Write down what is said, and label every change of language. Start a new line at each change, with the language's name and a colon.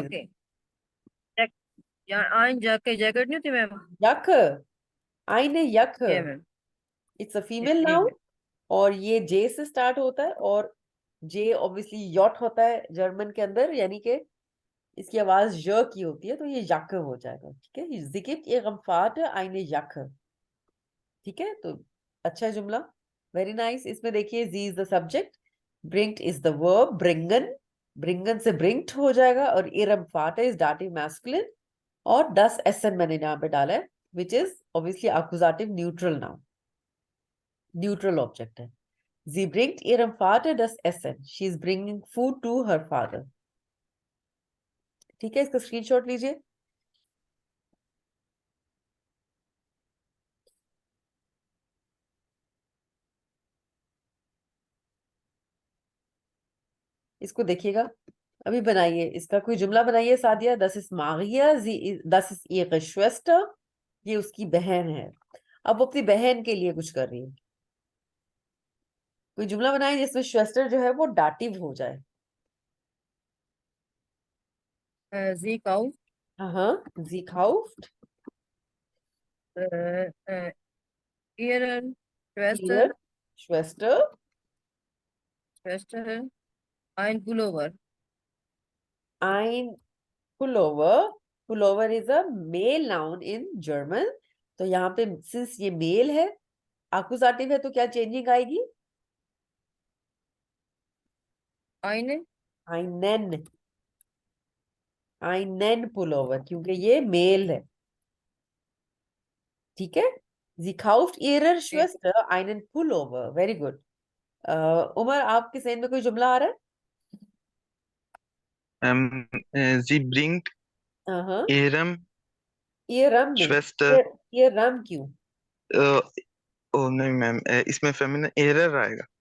Hindi: जाके जैक या आई जाके जैकेट नहीं होती मैम? यक, ein है यक, ये ma'am.
English: it's a
Hindi: ji
English: female
Hindi: ji
English: Noun.
Hindi: Ma'am. और ये जे से स्टार्ट होता है, और जे ऑब्वियसली यॉट होता है जर्मन के अंदर, यानी कि इसकी आवाज ज की होती है, तो ये यक हो जाएगा, ठीक है।
German: Sie gibt ihrem Vater eine Jacke,
Hindi: ठीक है। तो अच्छा जुमला, वेरी नाइस। इसमें देखिए जी is the subject, ब्रिंक्ट is the verb, ब्रिंगन, ब्रिंगन से ब्रिंक्ट हो जाएगा, और इरम फाटर इज दाटिव मैस्कुलिन, और दस एसन मैंने यहाँ पे डाला है, which is obviously अकुजाटिव neutral noun, neutral object है।
German: Sie bringt ihrem Vater das Essen.
English: She is bringing food to her father.
Hindi: ठीक है, इसका स्क्रीनशॉट लीजिए। इसको देखिएगा, अभी बनाइए, इसका कोई जुमला बनाइए Sadia.
German: Das ist Maria, das ist ihre Schwester,
Hindi: ये उसकी बहन है। अब वो अपनी बहन के लिए कुछ कर रही है। कोई जुमला बनाए जिसमें श्वेस्टर जो है वो डाटिव हो जाए।
German: जी काउ
Hindi: हाँ,
German: sie kauft ihren ihr Schwester Schwester ein Pullover. ein Pullover.
English: Pullover is a male noun in German.
Hindi: तो यहाँ पे सिंस ये मेल है, आकुजाटिव है, तो क्या चेंजिंग आएगी?
German: Eine einen einen Pullover,
Hindi: क्योंकि ये मेल है। ठीक है,
German: sie kauft ihrer
English: okay.
German: Schwester einen Pullover.
English: Very good.
Hindi: Umar, आपके सेन में कोई जुमला आ रहा
German: Sie bringt
Hindi: है? हाँ,
German: ihrem
Hindi: ये रम नहीं,
German: Schwester
Hindi: ये रम क्यों? äh, ओ नहीं मैम, इसमें फेमिनिन एरर आएगा।